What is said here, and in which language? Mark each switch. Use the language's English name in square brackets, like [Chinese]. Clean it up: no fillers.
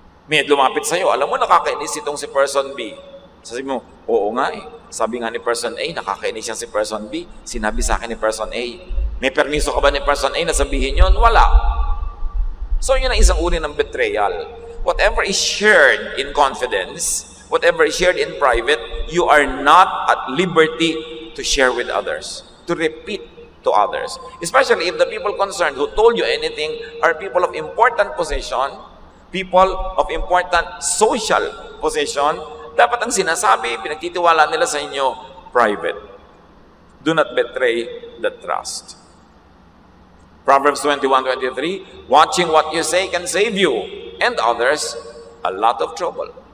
[Filipino] May lumapit sa'yo, alam mo nakakainis itong si person B. Sabi mo, oo nga Sabi nga ni person A, nakakainis siya si person B. Sinabi sa akin ni person A. May permiso ka ba ni person A na sabihin yun? Wala. So yun ang isang uri ng betrayal. [English] Whatever is shared in confidence, whatever is shared in private, you are not at liberty to share with others, to repeat to others. Especially if the people concerned who told you anything are people of important position, people of important social position. [Filipino] Dapat ang sinasabi, pinagtitiwala nila sa inyo, private. [English] Do not betray the trust. Proverbs 21:23, watching what you say can save you and others a lot of trouble.